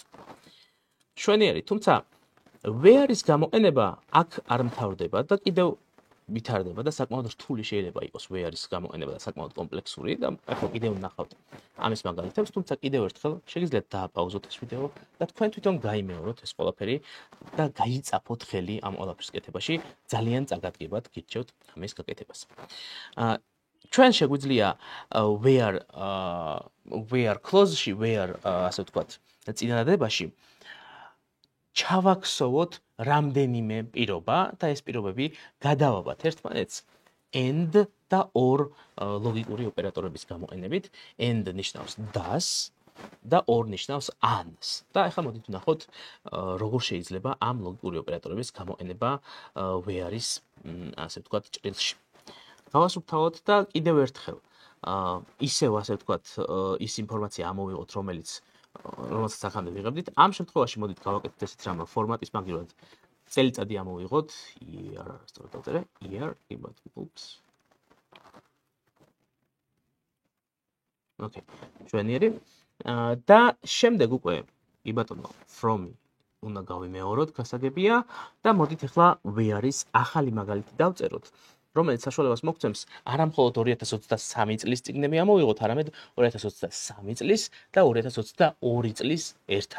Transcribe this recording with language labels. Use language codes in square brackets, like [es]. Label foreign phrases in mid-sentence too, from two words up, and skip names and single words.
[ka] შვენიერი, თუმცა where-ის გამოყენება აქ არ მთავრდება და კიდევ ვითარდება და საკმაოდ რთული შეიძლება იყოს where-ის გამოყენება და საკმაოდ კომპლექსური და ახლა კიდევ ვნახავთ ამის მაგალითებს, თუმცა კიდევ ერთხელ შეგიძლიათ დააპაუზოთ ეს ვიდეო და თქვენ თვითონ გაიმეოროთ ეს ყველაფერი და გაიწაფოთ ხელი ამ ყველაფრის კეთებაში, ძალიან წაგადგებათ გირჩევთ ამის გაკეთებას. ჩვენ შეგვიძლია [en] where clause- [ka] ში, where ასე ვთქვათ, წინადადებაში ჩავაქსოვოთ რამდენიმე პირობა და ეს პირობები გადავაბათ ერთმანეთს and და or ლოგიკური ოპერატორების გამოყენებით. and ნიშნავს das და or ნიშნავს ans. და ახლა მოდით ვნახოთ როგორ შეიძლება ამ ლოგიკური ოპერატორების გამოყენება where-ის ასე ვთქვათ ჭრილში. გავასუფთავოთ და კიდევ ერთხელ ისევ ასე ვთქვათ ის ინფორმაცია ამოვიღოთ, რომელსაც ახამდე ვიღებდით. ამ შემთხვევაში მოდით გავაკეთოთ ესეთ რამ ფორმატის მაგივრად წელიწადი ამოვიღოთ year, სწორად დავწერე [en] year, oops. [ka] Okay, შვენიერი. და შემდეგ უკვე კი ბატონო from უნდა გავიმეოროთ, გასაგებია და მოდით ახლა where-ის ახალი მაგალითი დავწეროთ, რომელიც საშუალებას მოგცემს არა მხოლოდ 2023 წლის წიგნები ამოვიღოთ, არამედ 2023 წლის და 2022 წლის ერთად.